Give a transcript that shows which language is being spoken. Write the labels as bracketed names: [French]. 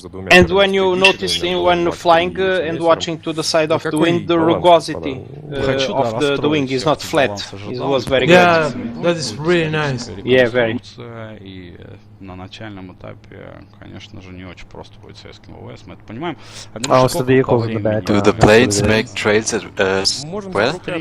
[English] And when you notice when flying and watching to the side of the wing, the rugosity of the wing is not flat. It was very good. Yeah, that is really nice. Yeah, very. [Russian] На начальном этапе, конечно же, не очень просто будет советским ВВС, мы это понимаем. [English] Oh, it's the vehicles in the back. Do the planes make trails as well?